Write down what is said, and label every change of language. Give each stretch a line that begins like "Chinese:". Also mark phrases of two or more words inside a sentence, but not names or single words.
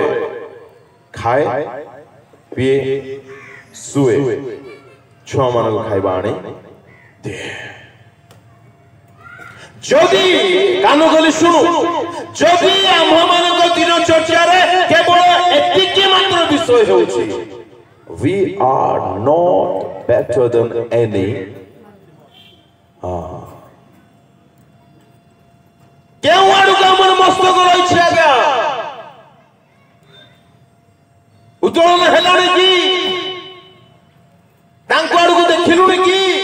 Odia: ଖାଏ, ପିଏ, ଶୁଏ, ଛୁଆମାନଙ୍କୁ ଖାଇବା ଆଣି ଦିଏ। ଯଦି କାନ ଖୋଲି ଶୁଣୁ, ଯଦି ଆମ୍ଭମାନଙ୍କ ଦିନଚର୍ଯ୍ୟାରେ କେବଳ ଏତିକି ମାତ୍ର ବିଷୟ ହେଉଛି,
English: we are not better than any
Odia: କେଉଁ ଆଡକୁ ଆମର ମସ୍ତକ ରହିଛି ଆଜ୍ଞା? ଉତ୍ତୋଳନ ହେଲାଣି କି? ତାଙ୍କ ଆଡକୁ ଦେଖିଲୁଣି କି?